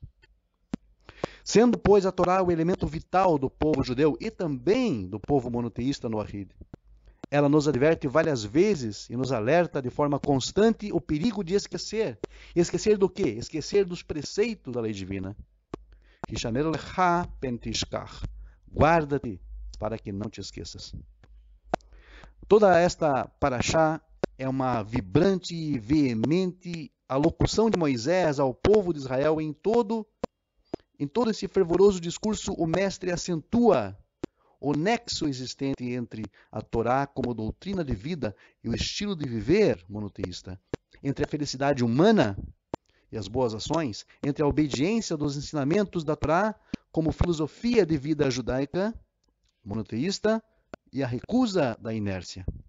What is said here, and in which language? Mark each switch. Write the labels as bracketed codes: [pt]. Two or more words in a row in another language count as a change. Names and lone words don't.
[pt] Sendo, pois, a Torá o elemento vital do povo judeu e também do povo monoteísta no Ahrid, ela nos adverte várias vezes e nos alerta de forma constante o perigo de esquecer. Esquecer do quê? Esquecer dos preceitos da lei divina. [he] השמר לך פן תשכח. [pt] Guarda-te para que não te esqueças. Toda esta paraxá é uma vibrante e veemente alocução de Moisés ao povo de Israel. Em todo esse fervoroso discurso, o mestre acentua o nexo existente entre a Torá como doutrina de vida e o estilo de viver monoteísta, entre a felicidade humana e as boas ações, entre a obediência dos ensinamentos da Torá como filosofia de vida judaica, monoteísta, e a recusa da inércia.